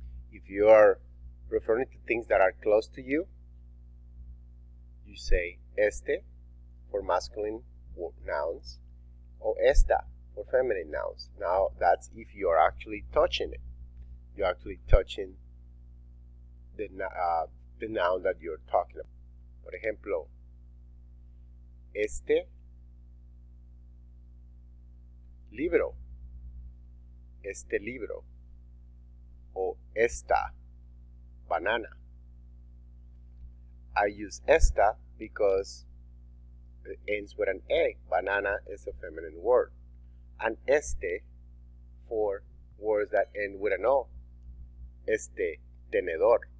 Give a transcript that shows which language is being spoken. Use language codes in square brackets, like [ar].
[en] If you are referring to things that are close to you, you say este for masculine nouns or esta for feminine nouns. Now that's if you are actually touching it. You're actually touching the noun that you're talking about. [es] Por ejemplo, este libro, o esta banana. [en] I use esta because it ends with an A. Banana is a feminine word. And este for words that end with an O. [es] Este tenedor.